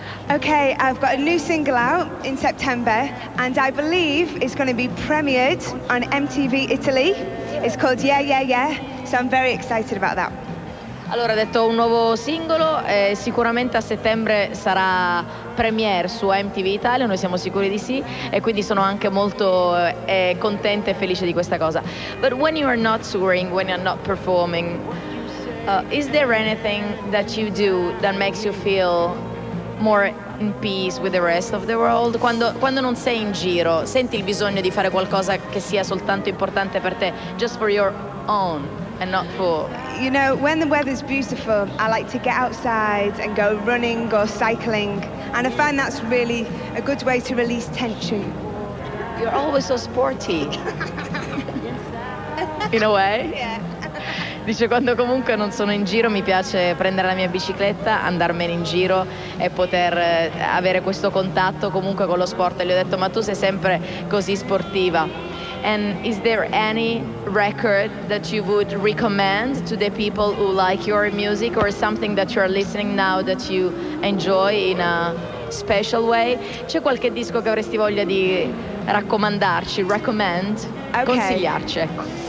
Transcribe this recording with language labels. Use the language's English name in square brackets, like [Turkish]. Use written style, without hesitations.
[English] Okay, I've got a new single out in September, and I believe it's going to be premiered on MTV Italy. It's called Yeah Yeah Yeah, so I'm very excited about that. [Italian] Allora, ha detto un nuovo singolo, sicuramente a settembre sarà premiere su MTV Italia, noi siamo sicuri di sì, e quindi sono anche molto contenta e felice di questa cosa. [English] But when you are not touring, when you're not performing, is there anything that you do that makes you feel more in peace with the rest of the world? [Italian] Quando non sei in giro, senti il bisogno di fare qualcosa che sia soltanto importante per te, [English] just for your own and not for... You know, when the weather's beautiful, I like to get outside and go running or cycling, and I find that's really a good way to release tension. You're always so sporty. In a way? Yeah. [Italian] Dice, quando comunque non sono in giro mi piace prendere la mia bicicletta, andarmene in giro e poter avere questo contatto comunque con lo sport. E gli ho detto, ma tu sei sempre così sportiva. [English] And is there any record that you would recommend to the people who like your music, or something that you're listening now that you enjoy in a special way? [Italian] C'è qualche disco che avresti voglia di raccomandarci, consigliarci, ecco.